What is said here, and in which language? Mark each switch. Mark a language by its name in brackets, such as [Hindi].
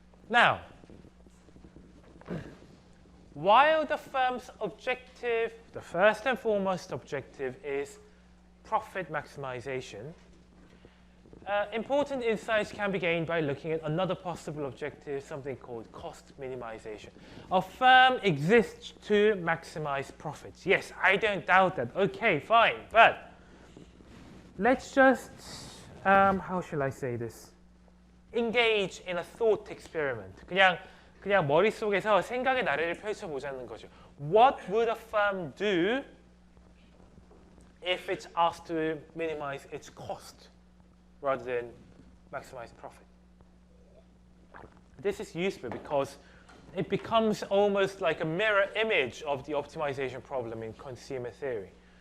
[English] Now, while the firm's objective, the first and foremost objective is profit maximization, important insights can be gained by looking at another possible objective, something called cost minimization. A firm exists to maximize profits. Yes, I don't doubt that. Okay, fine. But let's just, how shall I say this? Engage in a thought experiment. [Korean] 그냥 머릿속에서 생각의 나래를 펼쳐보자는 거죠. [English] What would a firm do if it's asked to minimize its cost rather than maximize profit? This is useful because it becomes almost like a mirror image of the optimization problem in consumer theory.